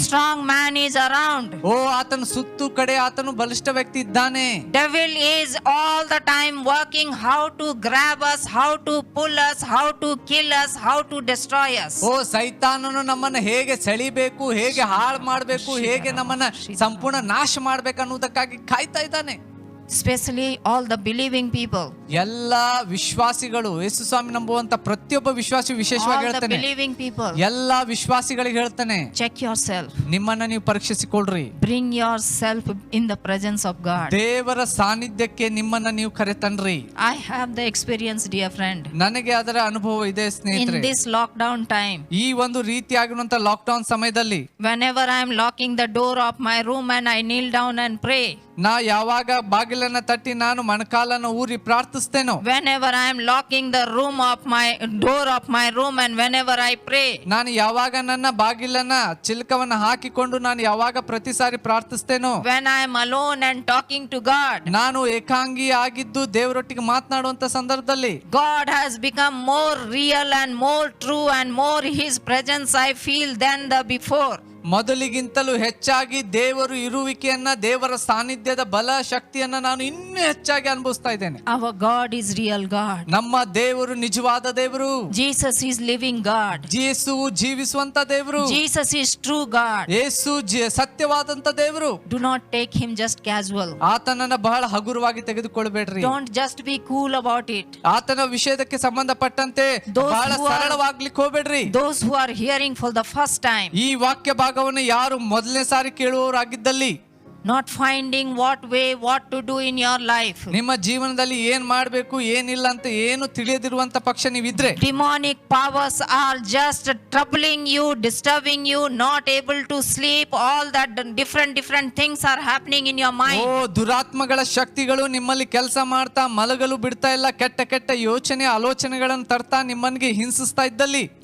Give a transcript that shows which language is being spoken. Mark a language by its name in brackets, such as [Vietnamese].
[English] Strong man is around. [Kannada] ಓ ಆತನು ಸುತ್ತು ಕಡೆ ಆತನು ಬಲಿಷ್ಠ ವ್ಯಕ್ತಿ ಇದ್ದಾನೆ. [English] Devil is all the time working how to grab us, how to pull us, how to kill us, how to destroy us. [Kannada] ಓ ಸೈತಾನನು ನಮ್ಮನ್ನ ಹೇಗೆ ಸೆಳಿಬೇಕು, ಹೇಗೆ ಹಾಳು ಮಾಡಬೇಕು, ಹೇಗೆ ನಮ್ಮನ್ನ ಸಂಪೂರ್ಣ ನಾಶ ಮಾಡ್ಬೇಕು ಅನ್ನೋದಕ್ಕಾಗಿ ಕಾಯ್ತಾ ಇದ್ದಾನೆ. [English] Especially all the believing people. [Kannada] ಎಲ್ಲ ವಿಶ್ವಾಸಿಗಳು, ಯೇಸು ಸ್ವಾಮಿ ನಂಬುವಂತ ಪ್ರತಿಯೊಬ್ಬ ವಿಶ್ವಾಸಿ ವಿಶೇಷವಾಗಿ [English] All the [Kannada] ಹೇಳ್ತಾನೆ, [English] believing people. [Kannada] ಎಲ್ಲ ವಿಶ್ವಾಸಿಗಳಿಗೆ ಹೇಳ್ತಾನೆ, [English] Check yourself. [Kannada] ನಿಮ್ಮನ್ನ ನೀವು ಪರೀಕ್ಷಿಸಿಕೊಳ್ಳ್ರಿ. [English] Bring yourself in the presence of God. [Kannada] ದೇವರ ಸಾನ್ನಿಧ್ಯಕ್ಕೆ ನಿಮ್ಮನ್ನ ನೀವು ಕರೆತನ್ರಿ. [English] I have the experience, dear friend. [Kannada] ನನಗೆ ಅದರ ಅನುಭವ ಇದೆ [English] In [Kannada] ಸ್ನೇಹಿತರೆ. [English] this lockdown time, [Kannada] ಈ ಒಂದು ರೀತಿಯಾಗಿರುವಂತ ಲಾಕ್ಡೌನ್ ಸಮಯದಲ್ಲಿ [English] whenever I am locking the door of my room and I kneel down and pray, [Kannada] ನಾ ಯಾವಾಗ ಬಾಗಿಲನ್ನ ತಟ್ಟಿ ನಾನು ಮೊಣಕಾಲನ್ನ ಊರಿ ಪ್ರಾರ್ಥಿಸ್ತೇನೋ, [English] whenever I am locking the door of my room and whenever I pray, [Kannada] ನಾನು ಯಾವಾಗ ನನ್ನ ಬಾಗಿಲನ್ನ ಚಿಲ್ಕವನ್ನ ಹಾಕಿಕೊಂಡು ನಾನು ಯಾವಾಗ ಪ್ರತಿ ಸಾರಿ ಪ್ರಾರ್ಥಿಸ್ತೇನೋ, [English] when I am alone and talking to God, [Kannada] ನಾನು ಏಕಾಂಗಿ ಆಗಿದ್ದು ದೇವರೊಟ್ಟಿಗೆ ಮಾತನಾಡುವಂತ ಸಂದರ್ಭದಲ್ಲಿ [English] God has become more real and more true and more His presence I feel than the before. [Kannada] ಮೊದಲಿಗಿಂತಲೂ ಹೆಚ್ಚಾಗಿ ದೇವರು ಇರುವಿಕೆಯನ್ನ, ದೇವರ ಸಾನ್ನಿಧ್ಯದ ಬಲ ಶಕ್ತಿಯನ್ನ ನಾನು ಇನ್ನೂ ಹೆಚ್ಚಾಗಿ ಅನುಭವಿಸ್ತಾ ಇದ್ದೇನೆ. [English] Our God is real God. [Kannada] ನಮ್ಮ ದೇವರು ನಿಜವಾದ ದೇವರು. [English] Jesus is living God. [Kannada] ಯೇಸು ಜೀವಿಸುವಂತ ದೇವರು. [English] Jesus is true God. [Kannada] ಯೇಸು ಸತ್ಯವಾದಂತ ದೇವರು. [English] Do not take Him just casual. [Kannada] ಆತನನ್ನ ಬಹಳ ಹಗುರವಾಗಿ ತೆಗೆದುಕೊಳ್ಬೇಡ್ರಿ. [English] Don't just be cool about it. [Kannada] ಆತನ ವಿಷಯಕ್ಕೆ ಸಂಬಂಧಪಟ್ಟಂತೆ [English] Those [Kannada] ಬಹಳ [English] who are- [Kannada] ಸರಳವಾಗ್ಲಿಕ್ಕೆ ಹೋಗ್ಬೇಡ್ರಿ. [English] Those who are hearing for the first time, [Kannada] ಈ ವಾಕ್ಯ ಭಾಗವನ್ನು ಯಾರು ಮೊದಲನೇ ಸಾರಿ ಕೇಳುವವರಾಗಿದ್ದಲ್ಲಿ, [English] not finding what to do in your life, [Kannada] ನಿಮ್ಮ ಜೀವನದಲ್ಲಿ ಏನ್ ಮಾಡ್ಬೇಕು ಏನಿಲ್ಲ ಅಂತ ಏನು ತಿಳಿಯದಿರುವಂತ ಪಕ್ಷ ನೀವಿದ್ರೆ, [English] demonic powers are just troubling you, disturbing you, not able to sleep, all that different things are happening in your oh mind. [Kannada] ದುರಾತ್ಮಗಳ ಶಕ್ತಿಗಳು ನಿಮ್ಮಲ್ಲಿ ಕೆಲಸ ಮಾಡ್ತಾ ಮಲಗಲು ಬಿಡ್ತಾ ಇಲ್ಲ, ಕೆಟ್ಟ ಕೆಟ್ಟ ಯೋಚನೆ ಆಲೋಚನೆಗಳನ್ನು ತರ್ತಾ ನಿಮ್ಮನ್ಗೆ ಹಿಂಸಿಸ್ತಾ ಇದ್ದಲ್ಲಿ,